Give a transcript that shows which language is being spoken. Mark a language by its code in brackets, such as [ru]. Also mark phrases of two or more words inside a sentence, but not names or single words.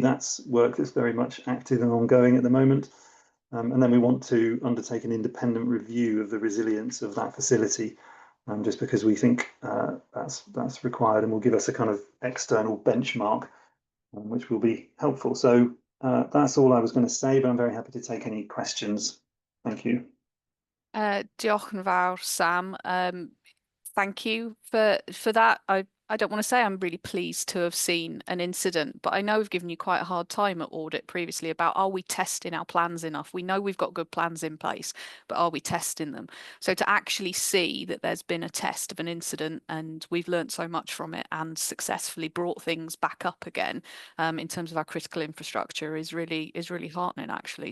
[en] That's work that's very much active and ongoing at the moment. And then we want to undertake an independent review of the resilience of that facility, just because we think that's required and will give us a kind of external benchmark, which will be helpful. So that's all I was going to say, but I'm very happy to take any questions. Thank you. [cy] Diolch yn fawr, Sam. [en] Thank you for that. I don't want to say I'm really pleased to have seen an incident, but I know we've given you quite a hard time at audit previously about, are we testing our plans enough? We know we've got good plans in place, but are we testing them? So to actually see that there's been a test of an incident and we've learned so much from it and successfully brought things back up again in terms of our critical infrastructure is really heartening, actually.